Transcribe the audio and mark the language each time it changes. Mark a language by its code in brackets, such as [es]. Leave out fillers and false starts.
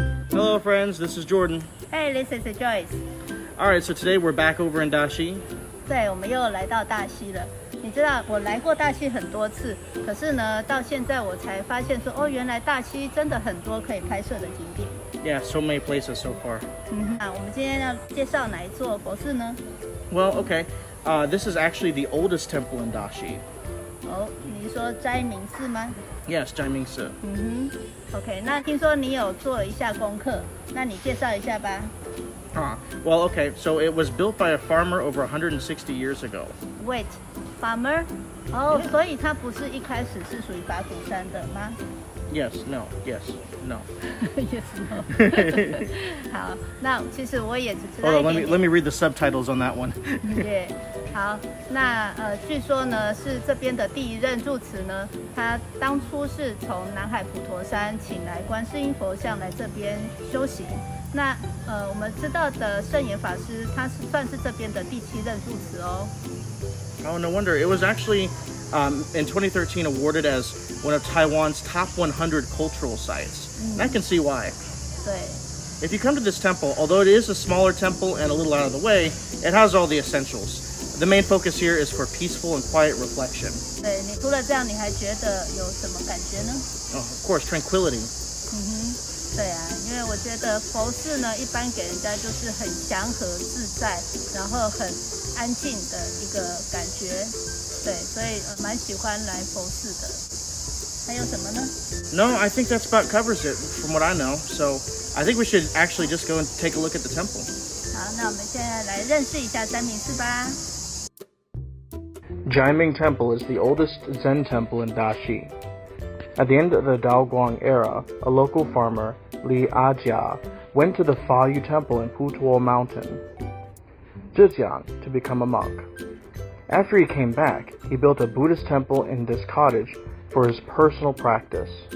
[en] Hello friends, this is Jordan. Hey, this is Joyce. Alright, so today we're back over in Dashi. [zh] 对，我们又来到大溪了。你知道我来过大溪很多次，可是呢，到现在我才发现说，哦，原来大溪真的很多可以拍摄的景点。 [en] Yeah, so many places so far. [zh] 我们今天要介绍哪一座佛寺呢？ [en] Well, okay. This is actually the oldest temple in Dashi. [zh] 哦，你是说斋明寺吗？ [en] Yes, ZhaiMing Temple. [zh] OK， 那听说你有做了一下功课，那你介绍一下吧。 [en] Well, okay, so it was built by a farmer over 160 years ago. Wait, farmer？ [zh] 哦，所以它不是一开始是属于法鼓山的吗？ [en] Yes, no, yes, no. Yes, no. [zh] 好，那其实我也只知道一 [en] Hold [zh] 点 [en] on, [zh] 点。 [en] let me read the subtitles on that one. Yeah. [zh] 好，那据说呢是这边的第一任住持呢，他当初是从南海普陀山请来观世音佛像来这边修行。那我们知道的圣严法师，他是算是这边的第7任住持哦。 [en] Oh, no wonder. It was actually in 2013 awarded as one of Taiwan's top 100 cultural sites. And I can see why. [zh] 对。 [en] If you come to this temple, although it is a smaller temple and a little out of the way, it has all the essentials. The main focus here is for peaceful and quiet reflection. [zh] 对，你除了这样，你还觉得有什么感觉呢？ [en] Oh, of course, tranquility. [zh] 对啊，因为我觉得佛寺呢，一般给人家就是很祥和自在，然后很安静的一个感觉。对，所以蛮喜欢来佛寺的。还有什么呢？ [en] No, I think that's about covers it from what I know. So I think we should actually just go and take a look at the temple. [zh] 好，那我们现在来认识一下斋明寺吧。 [en] ZhaiMing Temple is the oldest Zen temple in Dashi. At the end of the Daoguang era, a local farmer, Li Ajia, went to the Fayu Temple in Putuo Mountain, Zhejiang, to become a monk. After he came back, he built a Buddhist temple in this cottage for his personal practice.